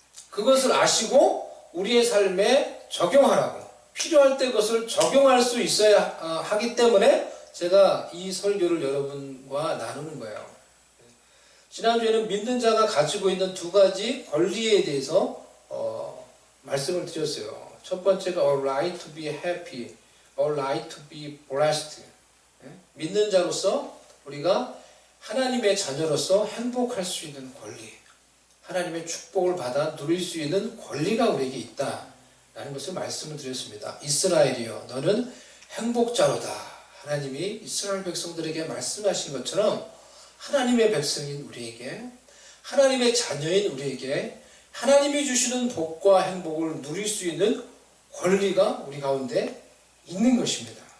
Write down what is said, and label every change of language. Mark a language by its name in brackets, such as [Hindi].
[Korean] 그것을 아시고 우리의 삶에 적용하라고, 필요할 때 그것을 적용할 수 있어야 하기 때문에 제가 이 설교를 여러분과 나누는 거예요. 지난주에는 믿는 자가 가지고 있는 두 가지 권리에 대해서 말씀을 드렸어요. 첫 번째가 [English] a right to be happy, a right to be blessed. [Korean] 믿는 자로서 우리가 하나님의 자녀로서 행복할 수 있는 권리, 하나님의 축복을 받아 누릴 수 있는 권리가 우리에게 있다 라는 것을 말씀을 드렸습니다. 이스라엘이여 너는 행복자로다. 하나님이 이스라엘 백성들에게 말씀하신 것처럼 하나님의 백성인 우리에게, 하나님의 자녀인 우리에게 하나님이 주시는 복과 행복을 누릴 수 있는 권리가 우리 가운데 있는 것입니다.